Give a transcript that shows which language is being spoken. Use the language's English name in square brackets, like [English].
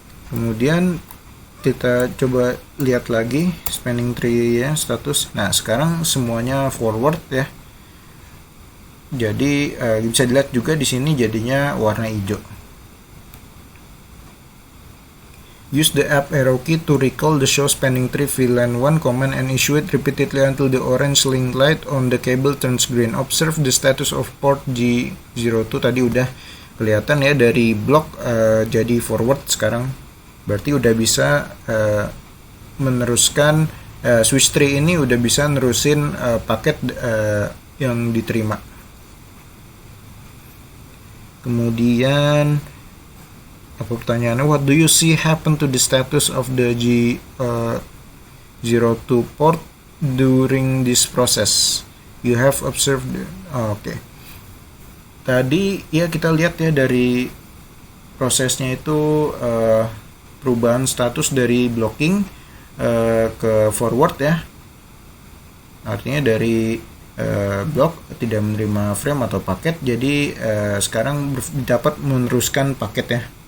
[Indonesian] Kemudian kita coba lihat lagi spanning tree ya, status. Nah, sekarang semuanya forward ya. Jadi bisa dilihat juga di sini jadinya warna hijau. [English] Use the up arrow key to recall the show spanning tree VLAN 1 command and issue it repeatedly until the orange link light on the cable turns green. Observe the status of port G02. [Indonesian] Tadi udah kelihatan ya dari block jadi forward sekarang. Berarti udah bisa meneruskan switch tree ini, udah bisa nerusin paket yang diterima. Kemudian apa pertanyaannya? [English] What do you see happen to the status of the G02 port during this process? You have observed. Oke. [Indonesian] Tadi ya kita lihat ya dari prosesnya itu perubahan status dari blocking ke forward ya, artinya dari block tidak menerima frame atau paket, jadi sekarang dapat meneruskan paket ya.